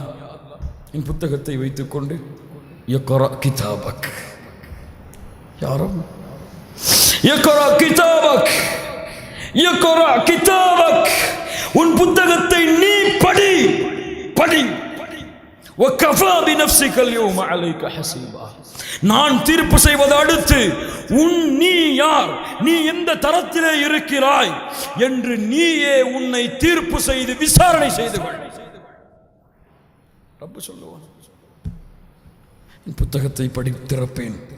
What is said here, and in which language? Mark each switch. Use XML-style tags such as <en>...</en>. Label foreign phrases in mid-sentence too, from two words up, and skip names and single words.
<ta>என் புத்தகத்தை வைத்துக் கொண்டு</ta> <ar>اقرأ كتابك,</ar> <ta>யாரும்</ta> <ar>اقرأ كتابك, اقرأ كتابك,</ar> <ta>உன் புத்தகத்தை நீ படி, படி.</ta> <ar>وَكَفَى بِنَفْسِكَ الْيَوْمَ عَلَيْكَ حَسِيبًا.</ar> <ta>நான் தீர்ப்பு செய்வது அடுத்து நீ யார், நீ எந்த தரத்திலே இருக்கிறாய் என்று நீயே உன்னை தீர்ப்பு செய்து விசாரணை செய்து கொள். ரப்பு சொல்லுவான், புத்தகத்தை படித்திருப்பேன்.</ta>